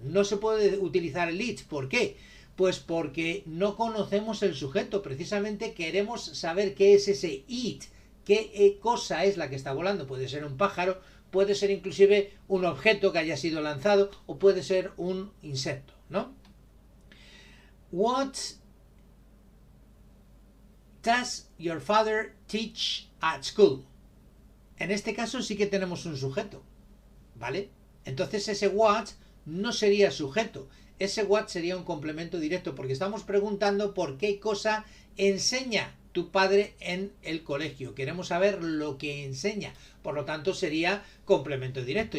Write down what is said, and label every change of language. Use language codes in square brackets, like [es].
[es] No se puede utilizar el it. ¿Por qué? Pues porque no conocemos el sujeto. Precisamente queremos saber qué es ese it. ¿Qué cosa es la que está volando? Puede ser un pájaro, puede ser inclusive un objeto que haya sido lanzado, o puede ser un insecto, ¿no? [en] What does your father teach at school? [es] En este caso sí que tenemos un sujeto, ¿vale? Entonces ese what no sería sujeto, ese what sería un complemento directo, porque estamos preguntando por qué cosa enseña tu padre en el colegio. Queremos saber lo que enseña, por lo tanto sería complemento directo.